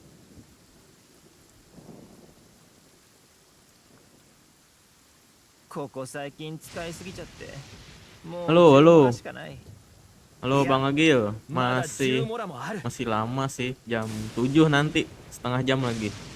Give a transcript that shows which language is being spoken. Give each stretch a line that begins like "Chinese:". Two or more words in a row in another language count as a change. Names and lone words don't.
Japanese: ここ最近使いすぎちゃってもう
Indonesian: Halo, halo.
Japanese: しかない。
Indonesian: Halo Bang Agil,
Japanese: まだ10
Indonesian: masih
Japanese: モラもある。
Indonesian: masih lama sih, jam 7 nanti, setengah jam lagi.